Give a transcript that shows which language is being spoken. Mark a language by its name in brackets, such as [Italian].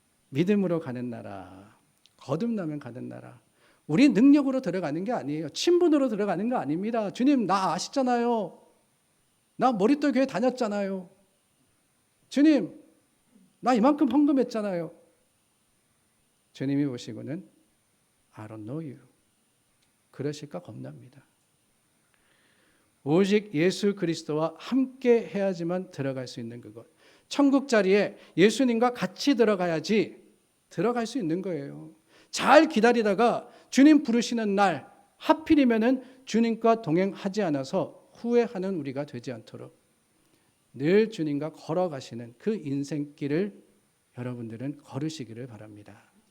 [Korean] 믿음으로 가는 나라, 거듭나면 가는 나라. 우리 능력으로 들어가는 게 아니에요. 친분으로 들어가는 거 아닙니다. 주님, 나 아시잖아요. 나 머릿돌 교회 다녔잖아요. 주님, 나 이만큼 헌금했잖아요. 주님이 보시고는 [English] I don't know you. [Korean] 그러실까 겁납니다. 오직 예수 그리스도와 함께 해야지만 들어갈 수 있는 그것. 천국 자리에 예수님과 같이 들어가야지 들어갈 수 있는 거예요. 잘 기다리다가 주님 부르시는 날 하필이면은 주님과 동행하지 않아서 후회하는 우리가 되지 않도록 늘 주님과 걸어가시는 그 인생길을 여러분들은 걸으시기를 바랍니다.